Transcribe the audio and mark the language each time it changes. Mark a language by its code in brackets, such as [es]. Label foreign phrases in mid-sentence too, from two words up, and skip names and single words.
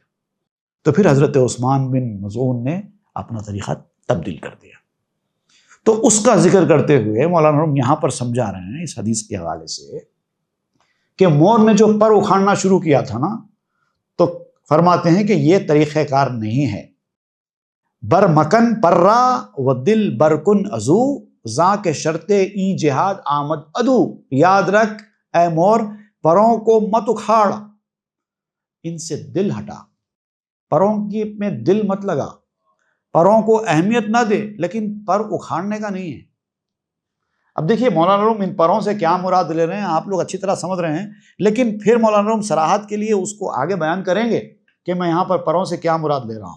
[ur] تو پھر حضرت عثمان بن مظعون نے اپنا طریقہ تبدیل کر دیا۔ تو اس کا ذکر کرتے ہوئے مولانا روم یہاں پر سمجھا رہے ہیں اس حدیث کے حوالے سے کہ مور نے جو پر اکھاڑنا شروع کیا تھا نا، تو فرماتے ہیں کہ یہ طریقہ کار نہیں ہے۔ [fa] بر مکن پرا و دل برکن ازو، زاں کے شرط ای جہاد آمد ادو، [ur] یاد رکھ اے مور، پروں کو مت اکھاڑ، ان سے دل ہٹا، پروں کی میں دل مت لگا، پروں کو اہمیت نہ دے، لیکن پر اکھاڑنے کا نہیں ہے۔ اب دیکھیے مولانا روم ان پروں سے کیا مراد لے رہے ہیں آپ لوگ اچھی طرح سمجھ رہے ہیں، لیکن پھر مولانا روم صراحت کے لیے اس کو آگے بیان کریں گے کہ میں یہاں پر پروں سے کیا مراد لے رہا ہوں۔